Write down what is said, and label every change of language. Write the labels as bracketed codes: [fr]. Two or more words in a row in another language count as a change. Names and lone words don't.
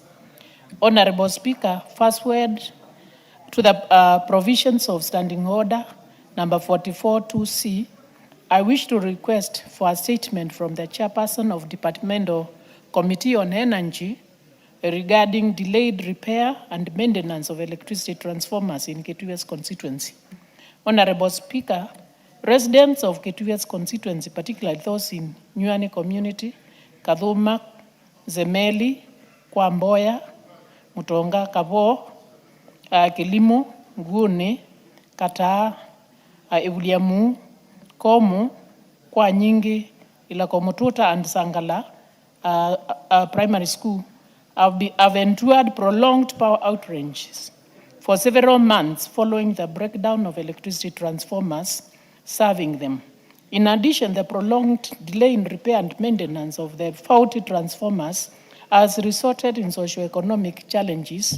[en] Honorable Speaker, first word to the provisions of Standing Order number 44-2C, I wish to request for a statement from the chairperson of Departmental Committee on Energy regarding delayed repair and maintenance of electricity transformers in Kitui West constituency. Honorable Speaker, residents of Kitui West constituency, particularly those in Nyuane community, Kadhuma, Zemeli, Kwamboya, Mutonga, Kabo, Kilimo, Nguni, Kataa, Ebuliamu, Komu, Kwanyingi, Ilakomututa, and Sangala primary school have endured prolonged power outages for several months following the breakdown of electricity transformers serving them. In addition, the prolonged delay in repair and maintenance of the faulty transformers has resulted in socioeconomic challenges.